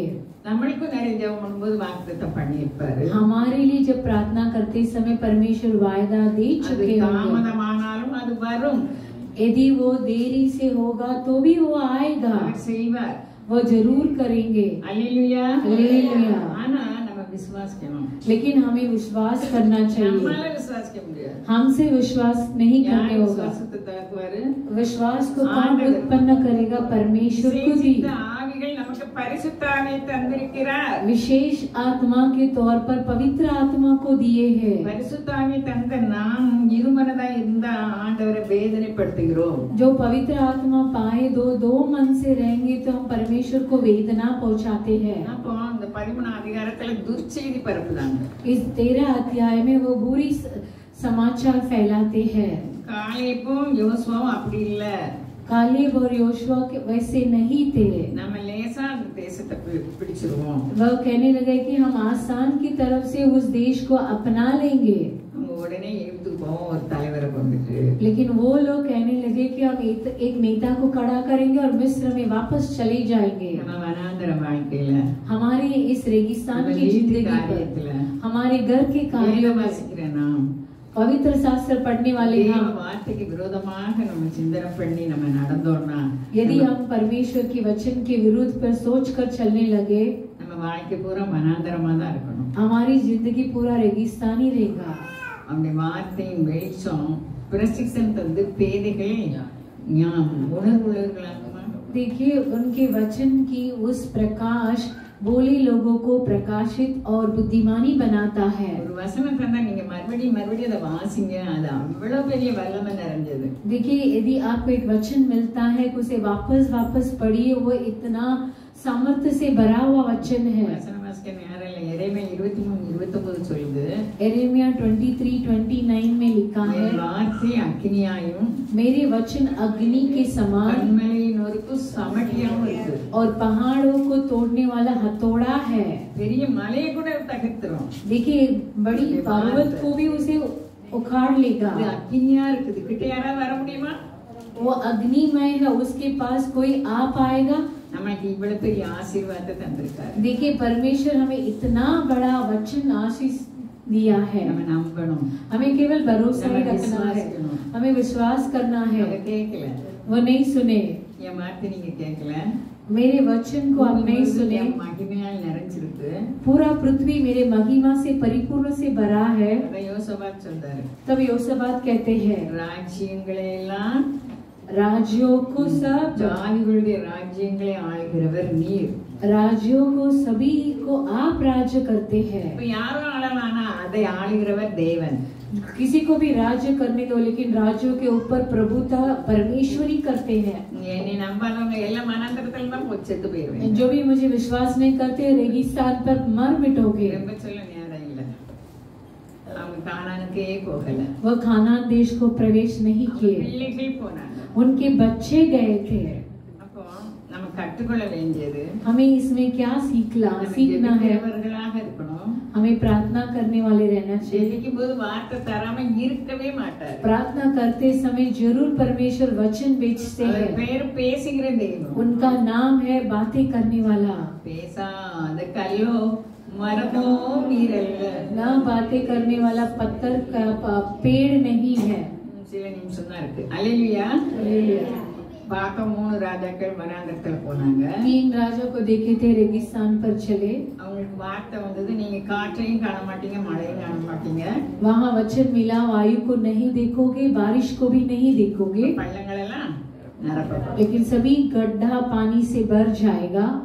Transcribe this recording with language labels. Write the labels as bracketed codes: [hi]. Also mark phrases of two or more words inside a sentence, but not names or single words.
[ta] நம்மளுக்கும் நிறைய ஜெபம் பண்ணும்போது வாக்குத்தத்தம் பண்ணியிருப்பாரு. [hi] हमारे लिए जब प्रार्थना करते समय परमेश्वर वायदा दे [ta] அது [hi] चुके होंगे। [ta] தாமதமானாலும் அது வரும். [hi] यदि वो देरी से होगा तो भी वो आएगा, [ta] அவர் செய்வார். [hi] वो जरूर करेंगे। [ta] அல்லேலூயா. [hi] हालेलुया। [ta] ஆனா நம்ம விசுவாசிக்கணும். [hi] लेकिन हमें विश्वास करना चाहिए। [ta] நம்மால விசுவாசிக்க முடியாது. [hi] हमसे विश्वास नहीं [ta] யார் [hi] करने होगा। [ta] விசுவாசத்தை தருவாரு? [hi] विश्वास को कौन आंदर। उत्पन्न करेगा? परमेश्वर खुद ही। [ta] விசேஷித்த ஆவிகள் நமக்கு பரிசுத்த ஆவியை தந்திருக்கிறார். [hi] विशेष आत्मा के तौर पर पवित्र आत्मा को दिए हैं। [ta] பரிசுத்த ஆவியை தந்த நாம் இருமனதா இருந்தா ஆண்டவரை வேதனைப்படுத்துகிறோம். [hi] जो पवित्र आत्मा पाए दो मन से रहेंगे तो हम परमेश्वर को वेदना पहुंचाते हैं। [ta] அப்போ இந்த 13 அதிகாரத்துல துர்ச்செய்தி பரப்புதாங்க. [hi] इस 13 अध्याय में वो बुरी समाचार फैलाते हैं। [ta] காலேபும் யோசுவாவும் அப்படி இல்ல. [hi] कालेब और योशुआ के वैसे नहीं थे। [ta] நம்ம லேசா அந்த தேசத்தை பிடிச்சிருவோம். [hi] वह कहने लगे कि हम आसान की तरफ से उस देश को अपना लेंगे, [ta] நம்ம உடனே எழுந்து போவோம் ஒரு தலைவரை கொண்டுட்டு. [hi] लेकिन वो लोग कहने लगे कि हम एक नेता को खड़ा करेंगे और मिस्र में वापस चले जाएंगे। [ta] நம்ம வனாந்தர வாழ்க்கையில [hi] हमारी इस रेगिस्तान [ta] நம்ம [hi] की [ta] வீட்டு [hi] जिंदगी [ta] காரியத்துல [hi] पर, हमारे घर के कार्यों में [ta] வாசிக்கிற நாம் [hi] पवित्र शास्त्र पढ़ने वाले [ta] தேவ [hi] हम, [ta] வார்த்தைக்கு விரோதமாக நம்ம சிந்தனை பண்ணி நம்ம நடந்தோம்னா [hi] यदि हम परमेश्वर के वचन के विरुद्ध पर सोच कर चलने लगे [ta] நம்ம வாழ்க்கை பூரா மனாந்தரமா தான் இருக்கணும். [hi] हमारी जिंदगी पूरा रेगिस्तानी रहेगा. [ta] அவருடைய வார்த்தையின் வெளிச்சம் பிரசிக்ஷன் தந்து பேதைகள் உணர்வுள்ளவர்களாகுமா. [hi] देखिए उनके वचन की उस प्रकाश बोले लोगों को प्रकाशित और बुद्धिमानी बनाता है. [ta] ஒரு வசனம் தந்தா நீங்க மறுபடியும் மறுபடியும் அதை வாசிங்க. அது அவ்வளவு பெரிய வல்லமை நிறைஞ்சது. [hi] देखिए यदि आपको एक वचन मिलता है उसे वापस वापस पढ़िए. वो इतना सामर्थ्य से भरा हुआ वचन है. [ta] வசனம் வாசிக்க நேரம் இல்லை. எரேமியா 23:29 சொல்லுது. [hi] एरेमिया 23:29 में लिखा है, [ta] என் வார்த்தை அக்கினியாயும் [hi] मेरे वचन अग्नि के समान [ta] கண்மலையின் நொறுக்கு சமட்டியாவும் இருக்கு. [hi] और पहाड़ों को तोड़ने वाला हथौड़ा है. [ta] பெரிய மலையை கூட தகர்த்துரும். [hi] देखिए बड़ी पर्वत को भी उसे उखाड़ लेगा. [ta] இது அக்கினியா இருக்குது. கிட்ட யாராவது வர முடியுமா? [hi] वो अग्निमय है. उसके पास कोई आ पाएगा? [ta] நமக்கு இவ்வளவு பெரிய ஆசீர்வாதத்தை தந்திருக்காரு. [hi] देखिए परमेश्वर हमें इतना बड़ा वचन आशीष दिया है. [ta] நம்ம நம்பணும். [hi] हमें केवल भरोसा ही हमें रखना है. विश्वास करना। हमें विश्वास करना है. [ta] அதை கேட்கல. [hi] वो नहीं सुने. [ta] என் வார்த்தை நீங்க கேட்கல. [hi] मेरे वचन को आप नहीं सुने. [ta] என் மகிமையால் நிறைஞ்சிருக்கு. [hi] पूरा पृथ्वी मेरे महिमा से परिपूर्ण से भरा है. [ta] அதை யோசபாத் சொல்றாரு. [hi] तब योसाबात कहते हैं, [ta] ராஜ்யங்களை எல்லாம் [hi] राज्यों को सब [ta] ஜாதிகளுடைய ராஜ்யங்களை ஆளுகிறவர் நீர். [hi] राज्यों को सभी को आप राज्य करते हैं. [ta] இப்ப யாரும் ஆளலானா அதை ஆளுகிறவர் தேவன். [hi] किसी को भी राज्य करने दो, लेकिन राज्यों के ऊपर प्रभुता परमेश्वर ही करते हैं. [ta] என்னை நம்பாதவங்க எல்லாம் மனாந்தரத்துல தான் போய் செத்து போயிருவேன். [hi] जो भी मुझे विश्वास नहीं करते रेगिस्तान पर मर मिटोगे. [ta] ரொம்ப சொல்ல நேரம் இல்ல. அவங்க கானானுக்கே போகல. [hi] वह खानान देश को प्रवेश नहीं [ta] அவங்க [hi] किए. [ta] பிள்ளைகள் போனாங்க. [hi] उनके बच्चे गए थे. [ta] அப்போ நம்ம கற்றுக்கொள்ள வேண்டியது [hi] हमें इसमें क्या सीखना है? [ta] ஜெபிக்கிறவர்களாக இருக்கணும். [hi] हमें प्रार्थना करने वाले रहना चाहिए. [ta] ஜெபிக்கும் போது வார்த்தை தராம இருக்கவே மாட்டார். [hi] प्रार्थना करते समय जरूर परमेश्वर वचन बेचते [ta] அவர் [hi] हैं. [ta] பேர் பேசுகிற தெய்வம். [hi] उनका नाम है बातें करने वाला. [ta] பேசாத கல்லோ மரமோ நீரல்ல. [hi] न बातें करने वाला पत्थर का पेड़ नहीं है. [ta] சில நிமிஷம் தான் இருக்கு. அல்லேலூயா. [hi] हालेलुया. [ta] பார்க்க 3 ராஜாக்கள் வனாந்தரத்துல போனாங்க. [hi] 3 राजा को देखे थे, रेगिस्तान पर चले. [ta] அவங்களுக்கு வார்த்தை வந்தது, நீங்க காற்றையும் காண மாட்டீங்க, மழையும் காண மாட்டீங்க. [hi] वहाँ वचन मिला, वायु को नहीं देखोगे, बारिश को भी नहीं देखोगे, [ta] பள்ளங்கள் எல்லாம் நிரப்பப்படும். [hi] लेकिन सभी गड्ढा पानी से भर जाएगा.